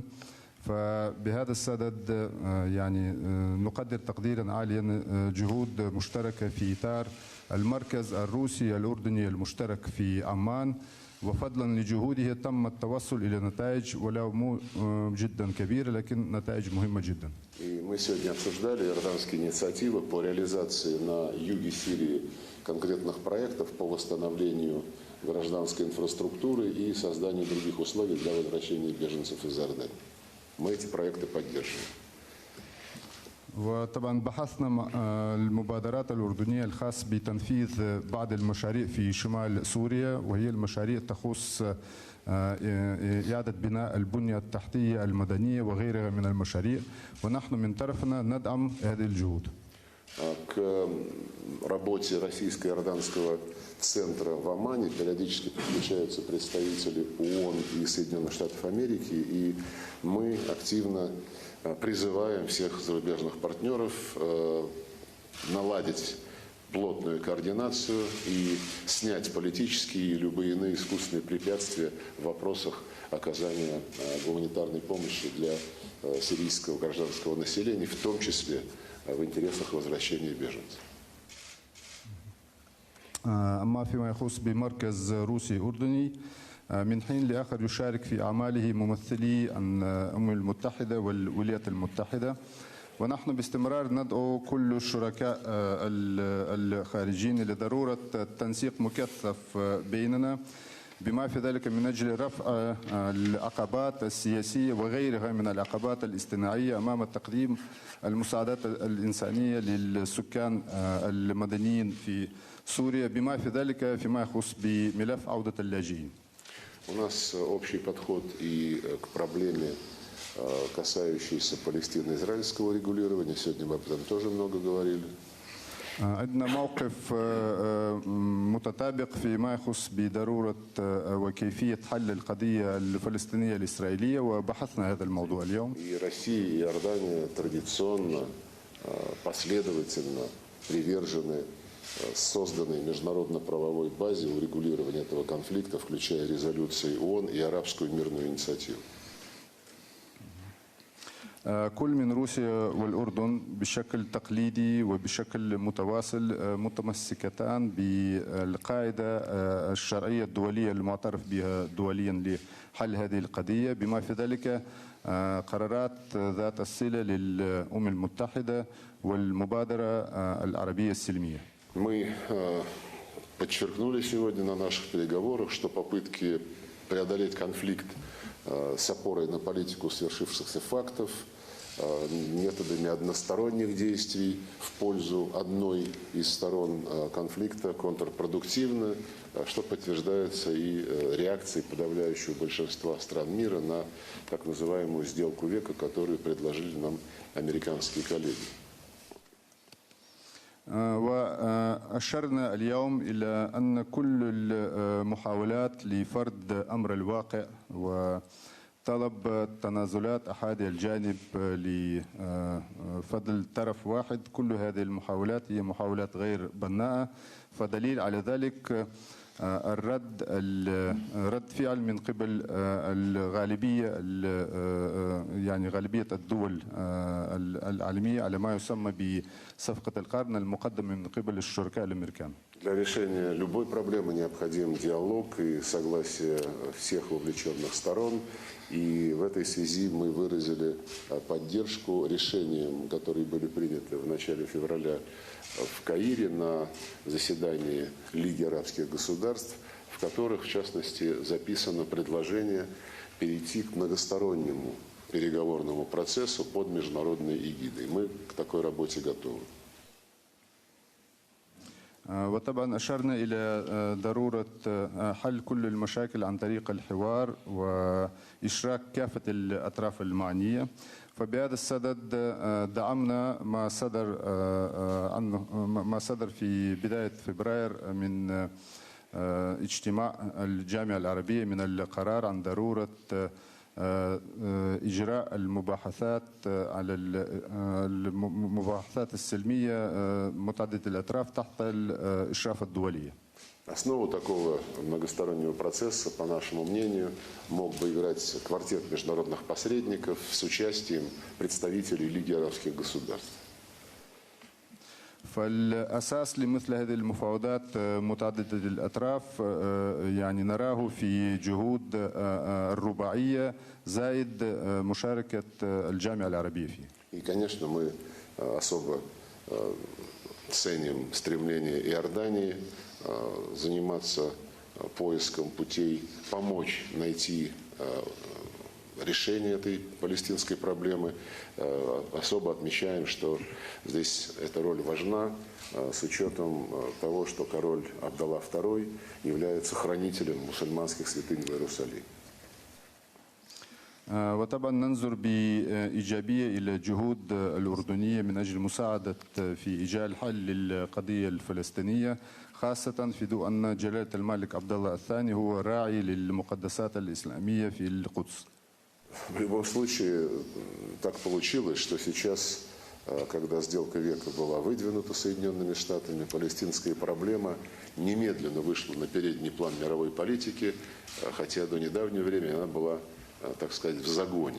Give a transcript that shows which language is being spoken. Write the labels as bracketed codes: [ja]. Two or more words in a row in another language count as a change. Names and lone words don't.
[ar] فبهذا الصدد يعني نقدر تقديرا عاليا جهود مشتركة في إطار المركز الروسي الأردني المشترك في عمان. وفضلا لجهوده تم التوصل إلى نتائج ولو مو جدا كبيرة لكن نتائج مهمة جدا. [ru] И мы сегодня обсуждали иорданские инициативы по реализации на юге Сирии конкретных проектов по восстановлению гражданской инфраструктуры и созданию других условий для возвращения беженцев из Иордании. Мы эти проекты поддерживаем. [ar] وطبعا بحثنا المبادرات الأردنية الخاصة بتنفيذ بعض المشاريع في شمال سوريا وهي المشاريع تخص إعادة بناء البنية التحتية المدنية وغيرها من المشاريع ونحن من طرفنا ندعم هذه الجهود. [ru] К работе российско-иорданского центра в Омане периодически подключаются представители ООН и Соединенных Штатов Америки, и мы активно призываем всех зарубежных партнеров наладить плотную координацию и снять политические и любые иные искусственные препятствия в вопросах оказания гуманитарной помощи для сирийского гражданского населения, в том числе в интересах возвращения беженцев. [ar] أما فيما يخص بمركز روسي أردني من حين لآخر يشارك في أعماله ممثلي الأمم المتحدة والولايات المتحدة ونحن باستمرار ندعو كل الشركاء الخارجيين لضرورة تنسيق مكثف بيننا بما في ذلك من أجل رفع العقبات السياسية وغيرها من العقبات الاصطناعية أمام تقديم المساعدات الإنسانية للسكان المدنيين في سوريا بما في ذلك فيما يخص بملف عودة اللاجئين. [ru] У нас общий подход и к проблеме, касающейся палестино-израильского регулирования. Сегодня мы об этом тоже много говорили. [ar] عندنا موقف متطابق فيما يخص بضرورة وكيفية حل القضية الفلسطينية الإسرائيلية وبحثنا هذا الموضوع اليوم. [ru] И Россия, и Иордания традиционно, последовательно привержены созданной международно-правовой базе урегулирования этого конфликта, включая резолюции ООН и арабскую мирную инициативу. [ar] كل من روسيا والأردن بشكل تقليدي وبشكل متواصل متمسكتان بالقاعدة الشرعية الدولية المعترف بها دوليا لحل هذه القضية، بما في ذلك قرارات ذات الصلة للأمم المتحدة والمبادرة العربية السلمية. [ru] Мы подчеркнули сегодня на наших переговорах, что попытки преодолеть конфликт с опорой на политику свершившихся фактов, методами односторонних действий в пользу одной из сторон конфликта контрпродуктивны, что подтверждается и реакцией подавляющего большинства стран мира на так называемую сделку века, которую предложили нам американские коллеги. [ar] وأشرنا اليوم إلى أن كل المحاولات لفرض أمر الواقع وطلب تنازلات أحد الجانب لفضل طرف واحد، كل هذه المحاولات هي محاولات غير بناءة، فدليل على ذلك رد فعل من قبل الغالبية يعني غالبية الدول العالمية على ما يسمى بصفقة القرن المقدمة من قبل الشركاء الأمريكان. [ru] Для решения любой проблемы необходим диалог и согласие всех вовлеченных сторон. И в этой связи мы выразили поддержку решениям, которые были приняты в начале февраля в Каире на заседании Лиги арабских государств, в которых, в частности, записано предложение перейти к многостороннему переговорному процессу под международной эгидой. Мы к такой работе готовы. [ar] وطبعا أشرنا إلى ضرورة حل كل المشاكل عن طريق الحوار وإشراك كافة الأطراف المعنية. فبهذا الصدد دعمنا ما صدر في بداية فبراير من اجتماع الجامعة العربية من القرار عن ضرورة إجراء المباحثات على المباحثات السلمية متعددة الأطراف تحت الإشراف الدولي. [ru] Основу такого многостороннего процесса, по нашему мнению, мог бы играть квартет международных посредников с участием представителей Лиги арабских государств. [ar] فالأساس لمثل هذه المفاوضات متعددة الأطراف يعني نراه في جهود الرباعية زائد مشاركة الجامعة العربية فيه. [ru] И, конечно, мы особо ценим стремление Иордании заниматься поиском путей, помочь найти решение этой палестинской проблемы. Особо отмечаем, что здесь эта роль важна с учетом того, что король Абдалла II является хранителем мусульманских святынь в Иерусалиме. [ar] وطبعا ننظر بإيجابية إلى جهود الأردنية من أجل مساعدة في إيجاد حل للقضية الفلسطينية، خاصة في ضوء أن جلالة الملك عبد الله الثاني هو راعي للمقدسات الإسلامية في القدس. [ru] В любом случае, так получилось, что сейчас, когда сделка века была выдвинута Соединенными Штатами, палестинская проблема немедленно вышла на передний план мировой политики, хотя до недавнего времени она была, так сказать, в загоне.